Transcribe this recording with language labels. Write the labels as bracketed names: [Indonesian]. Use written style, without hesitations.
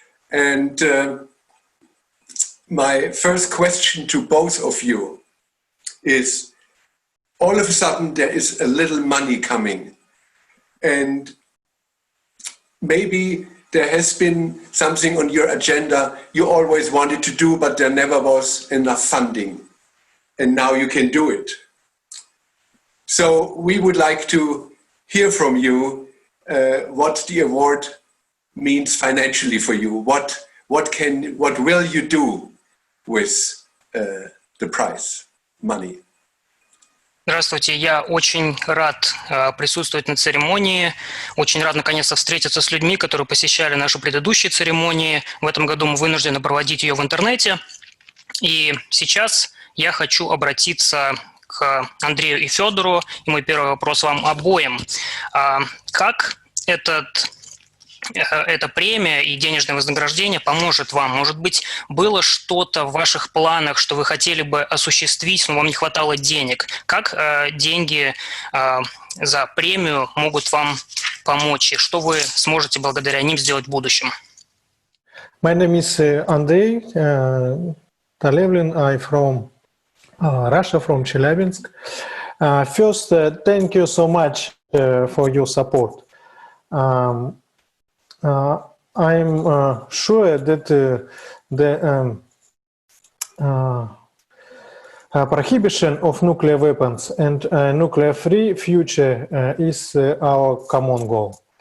[English] And my first question to both of you is, all of a sudden there is a little money coming, and maybe there has been something on your agenda you always wanted to do, but there never was enough funding, and now you can do it. So we would like to hear from you what the award means financially for you. What will you do with the prize money? [Russian] Здравствуйте, я очень рад присутствовать на церемонии, очень рад наконец-то встретиться с людьми, которые посещали наши предыдущие церемонии. В этом году мы вынуждены проводить ее в интернете. И сейчас я хочу обратиться к Андрею и Федору. И мой первый вопрос вам обоим. Как эта премия и денежное вознаграждение поможет вам? Может быть, было что-то в ваших планах, что вы хотели бы осуществить, но вам не хватало денег? Как деньги за премию могут вам помочь? И что вы сможете благодаря ним сделать в будущем? [English] My name is Andrey Talevlin. I'm from Russia, from Chelyabinsk. First, thank you so much for your support. I'm sure that the prohibition of nuclear weapons and nuclear-free future is our common goal.